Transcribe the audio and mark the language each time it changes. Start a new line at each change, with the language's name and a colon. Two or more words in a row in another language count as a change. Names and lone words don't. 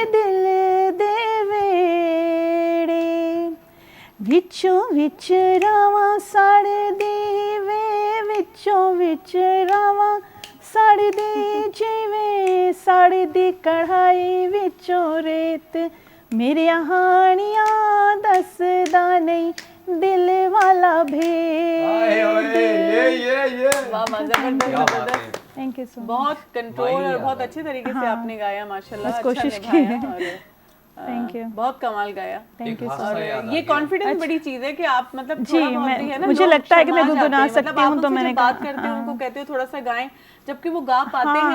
Punjabi: ਦਿਲ ਦੇ ਵਿਹੜੇ, ਵਿੱਚੋਂ ਵਿੱਚ ਰਾਵਾਂ ਸੜਦੀ ਵੇ, ਵਿੱਚੋਂ ਵਿੱਚ ਰਾਵਾਂ ਸੜਦੀ ਜਿਵੇਂ ਸੜਦੀ ਕੜ੍ਹਾਈ ਵਿੱਚੋਂ ਰੇਤ, ਮੇਰੇ ਹਾਣੀਆਂ ਦੱਸਦਾ ਨਹੀਂ ਦਿਲ ਵਾਲਾ ਭੇਤ।
English: Thank you so much.
Hindi: बहुत कंट्रोल और बहुत अच्छे तरीके से आपने गाया माशाल्लाह, कोशिश अच्छा की निभाया,
English: Thank you,
Hindi: बहुत कमाल गाया।
English: Thank you.
Hindi: और ये कॉन्फिडेंस बड़ी चीज है कि आप मतलब जी, थोड़ा बहुत भी है ना, मुझे लोग लगता है कि मैं शर्मा गुनगुना जाते हैं। सकती हूँ, तो मैंने बात करते हैं उनको कहते हो थोड़ा सा गाएं, जबकि वो गा पाते हैं।